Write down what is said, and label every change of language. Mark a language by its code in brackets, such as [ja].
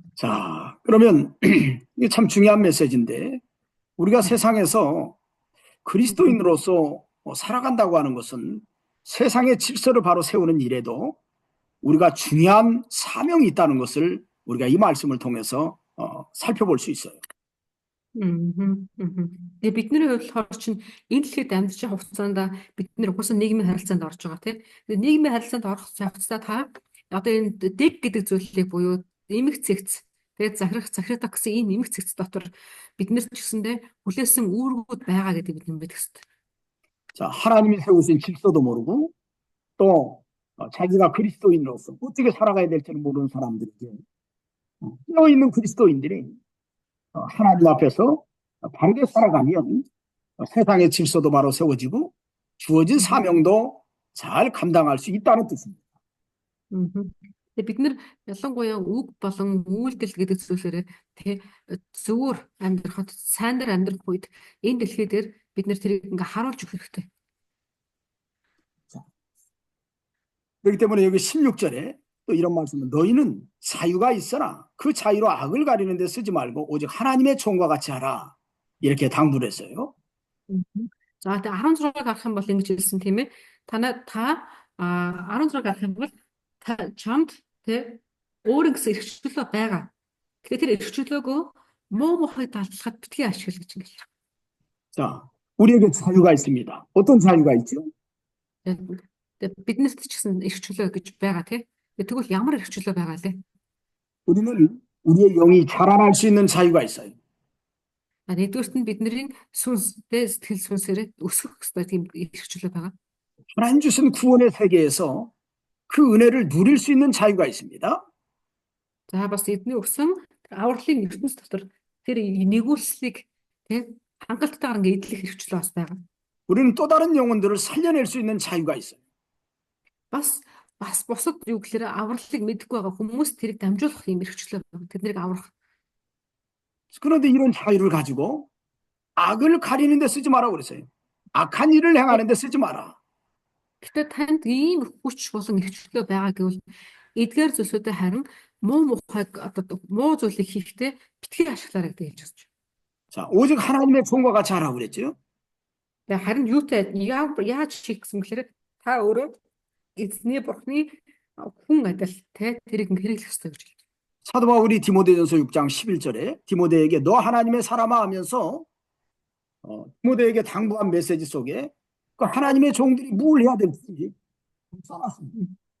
[ko] 자, 그러면 이게 참 중요한 메시지인데, 우리가 세상에서 그리스도인으로서 살아간다고 하는 것은 세상의 질서를 바로 세우는 일에도 우리가 중요한 사명이 있다는 것을 우리가 이 말씀을 통해서 살펴볼 수 있어요. [mn] Тэгээ бидний хувьд болохоор чинь энэ дэлхийд амьдарч байгаа хугацаанд бид нэр угаасаа нийгмийн харилцаанд орж байгаа тийм. Тэгээ нийгмийн харилцаанд орох явцдаа та одоо энэ дэг гэдэг зүйлийг буюу эмх цэгц тэгээд захирах гэсэн энэ эмх цэгц дотор биднэрт ч гэсэндээ хүлээсэн үүргүүд байгаа гэдэг бид мэдэх хэрэгтэй. [ko] 자, 하나님이 세우신 질서도 모르고 또 자기가 그리스도인으로서 어떻게 살아가야 될지를 모르는 사람들에게 깨어있는 그리스도인들이 하나님 앞에서 바르게 살아가면 세상의 질서도 바로 세워지고 주어진 사명도 잘 감당할 수 있다는 뜻입니다. [mn] Тэгээ бид нар ялангуяа үг болон үйлдэл гэдэг зүйлээрээ тэг зөвөр амьдрахад сайнаар амьдрах үед энэ дэлхий дээр бид нар тэрийг ингээ харуулж өгөх хэрэгтэй. [ko] 그렇기 때문에 여기 16절에 또 이런 말씀은 너희는 자유가 있어라. 그 자유로 악을 가리는 데 쓰지 말고 오직 하나님의 종과 같이 하라. 이렇게 당부를 했어요. [mn] За тэгээ 16-ыг харах юм бол ингэж хэлсэн тийм ээ. Та 16-ыг харах юм бол чамд тэг өөрийн гэсэн эрх чөлөө байгаа. Тэгэхээр тэр эрх чөлөөгөө муу мухыг далдлахад битгий ашигла гэж ингэж. [ko] 자, 우리에게 자유가 있습니다. 어떤 자유가 있죠? [mn] Тэгээ биднэрт ч гэсэн эрх чөлөө гэж байгаа тийм. Тэгвэл ямар эрх чөлөө байгаа лээ? [ko] 우리는 우리의 영이 자라날 수 있는 자유가 있어요. [mn] Нэгдүгürt нь бидний сүнстэй сэтгэл сүнсээр өсөх хэрэгтэй тийм эрх чөлөө байгаа. [ko] 하나님 주신 구원의 세계에서 그 은혜를 누릴 수 있는 자유가 있습니다. [mn] За бас эдний өгсөн авралын ертөнц дотор тэр нэгүүлслийг тийм хангалттайгаар ингээ эдлэх эрх чөлөө бас байгаа. [ko] 우리는 또 다른 영혼들을 살려낼 수 있는 자유가 있어요. [mn] Бас бусад юу гэхээр авралыг мэдэхгүй байгаа хүмүүс тэрийг дамжуулах юм эрх чөлөө байгаа. Тэднийг аврах. [ko] 그런데 이런 자유를 가지고 악을 가리는 데 쓰지 마라고 그랬어요. 악한 일을 행하는 데 쓰지 마라. [mn] Гэтэ танд ийм хүч болон эрх чөлөө байгаа гэвэл эдгээр зүйлсүүдэд харин муу зүйлийг хийхдээ битгий ашиглаарай гэж хэлж байна. [ko] 자, 오직 하나님의 종과 같이 하라고 그랬죠. [mn] Тэгээ харин юутай яаж хийх гэсэн гэхээр та өөрөө эзний бурхны хүн адил те тэрийг хэрэглэх ёстой гэж хэлж. [ko] 사도 바울이 디모데전서 6장 11절에 디모데에게 너 하나님의 사람아 하면서 디모데에게 당부한 메시지 속에 그 하나님의 종들이 뭘 해야 될지 써놨습니다.